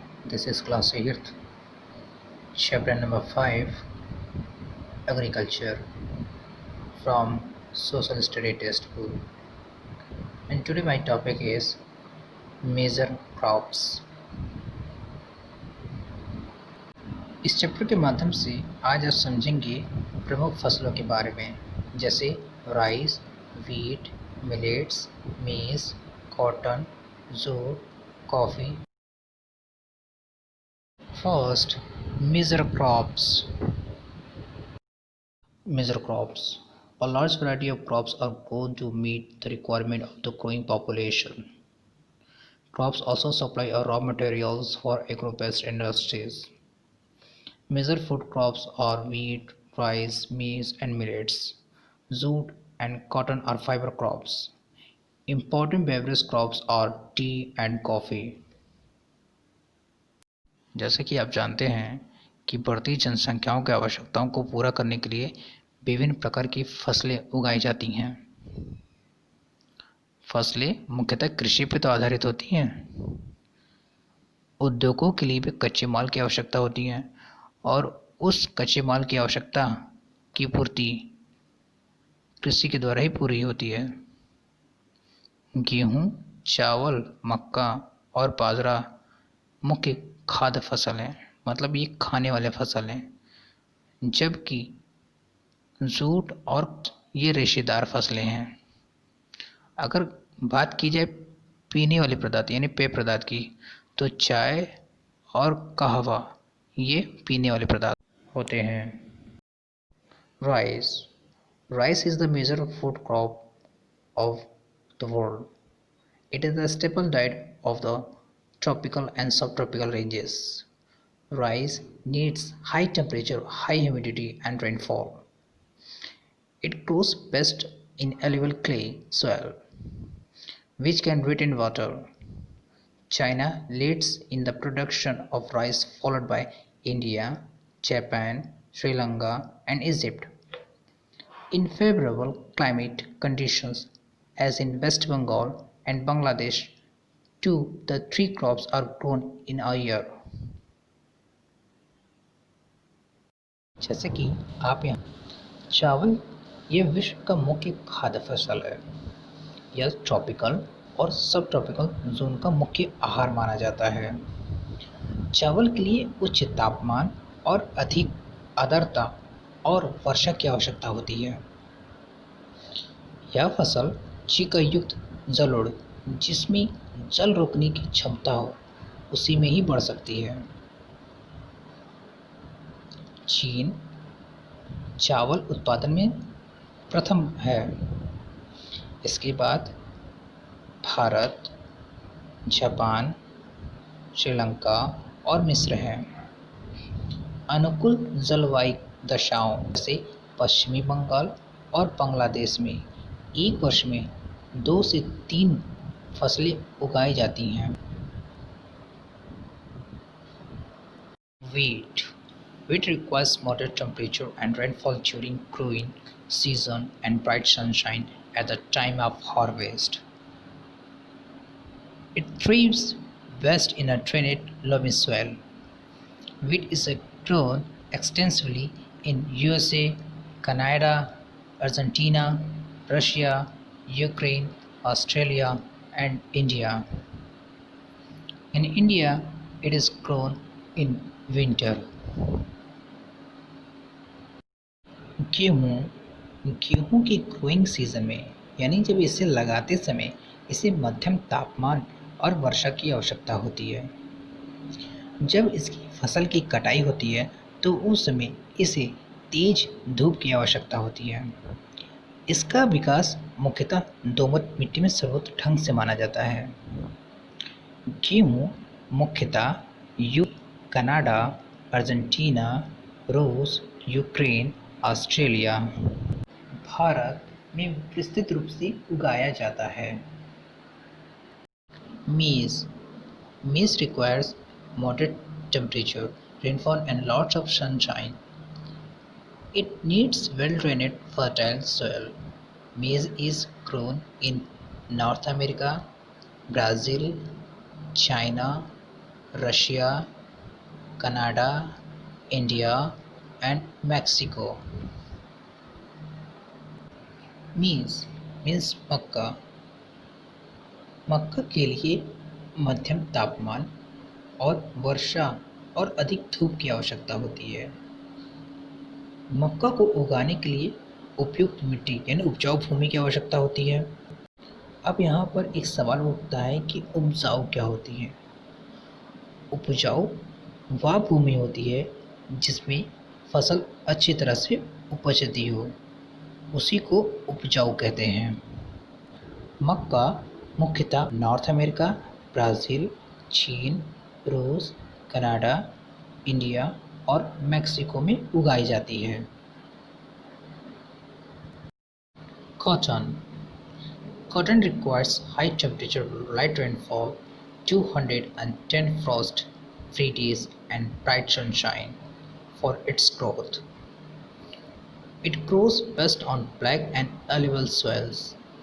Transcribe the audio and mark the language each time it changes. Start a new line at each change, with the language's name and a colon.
English: This is class 8th, chapter number 5, Agriculture, from Social Study Textbook. And today my topic is Major Crops.
Hindi: इस chapter के माध्यम से आज आप समझेंगे प्रमुख फसलों के बारे में, जैसे राइस, वीट, मिलेट्स, मेज, cotton, jute, coffee.
English: First, major crops. Major crops. A large variety of crops are grown to meet the requirement of the growing population. Crops also supply raw materials for agro-based industries. Major food crops are wheat, rice, maize, and millets. Jute and cotton are fiber crops. Important beverage crops are tea and coffee.
Hindi: जैसे कि आप जानते हैं कि बढ़ती जनसंख्याओं की आवश्यकताओं को पूरा करने के लिए विभिन्न प्रकार की फसलें उगाई जाती हैं. फसलें मुख्यतः कृषि पर तो आधारित होती हैं. उद्योगों के लिए भी कच्चे माल की आवश्यकता होती है और उस कच्चे माल की आवश्यकता की पूर्ति कृषि के द्वारा ही पूरी होती है. गेहूँ, चावल, मक्का और बाजरा मुख्य खाद्य फसल हैं, मतलब ये खाने वाले फसल हैं, जबकि जूट और ये रेशेदार फसलें हैं. अगर बात की जाए पीने वाले पदार्थ यानी पेय पदार्थ की, तो चाय और कहवा ये पीने वाले पदार्थ होते हैं.
English: Rice. Rice is the major food crop of the world. It is the staple diet of the tropical and subtropical ranges. Rice needs high temperature, high humidity, and rainfall. It grows best in alluvial clay soil, which can retain water. China leads in the production of rice, followed by India, Japan, Sri Lanka, and Egypt. In favorable climate conditions, as in West Bengal and Bangladesh, 2 to 3 crops are grown in a year.
Hindi: जैसे कि आप यहाँ चावल ये विश्व का मुख्य खाद्य फसल है. यह ट्रॉपिकल और सब ट्रॉपिकल जोन का मुख्य आहार माना जाता है. चावल के लिए उच्च तापमान और अधिक आर्द्रता और वर्षा की आवश्यकता होती है. यह फसल चिकयुक्त जलोढ़ जिसमें जल रोकने की क्षमता हो उसी में ही बढ़ सकती है. चीन चावल उत्पादन में प्रथम है. इसके बाद भारत, जापान, श्रीलंका और मिस्र हैं. अनुकूल जलवायु दशाओं जैसे पश्चिमी बंगाल और बांग्लादेश में एक वर्ष में 2 से 3 फसलें उगाई जाती हैं.
English: Wheat. Wheat requires moderate temperature and rainfall during growing season and bright sunshine at the time of harvest. It thrives best in a drained loamy soil. Wheat is grown extensively in USA, Canada, Argentina, Russia, Ukraine, Australia, and India. In India, it is grown in winter.
Hindi: गेहूँ की growing season में यानी जब इसे लगाते समय इसे मध्यम तापमान और वर्षा की आवश्यकता होती है. जब इसकी फसल की कटाई होती है तो उस समय इसे तेज धूप की आवश्यकता होती है. इसका विकास मुख्यतः दोमट मिट्टी में सर्वोत्तम ढंग से माना जाता है. गेहूँ मुख्यतः कनाडा, अर्जेंटीना, रूस, यूक्रेन, ऑस्ट्रेलिया, भारत में विस्तृत रूप से उगाया जाता है.
English: Maize requires moderate temperature, rainfall and lots of sunshine. It needs well-drained, fertile soil. Maize is grown in North America, Brazil, China, Russia, Canada, India and Mexico. Means
Hindi: मक्का। मक्का के लिए मध्यम तापमान और वर्षा और अधिक धूप की आवश्यकता होती है। मक्का को उगाने के लिए उपयुक्त मिट्टी यानी उपजाऊ भूमि की आवश्यकता होती है। अब यहाँ पर एक सवाल उठता है कि उपजाऊ क्या होती है। उपजाऊ वह भूमि होती है जिसमें फसल अच्छी तरह से उपजती हो, उसी को उपजाऊ कहते हैं। मक्का मुख्यतः नॉर्थ अमेरिका, ब्राज़ील, चीन, रूस, कनाडा, इंडिया और मैक्सिको में उगाई जाती है।
English: Cotton. Cotton requires high temperature, light rainfall, 210 frost-free days and bright sunshine for its growth. It grows best on black and alluvial soils.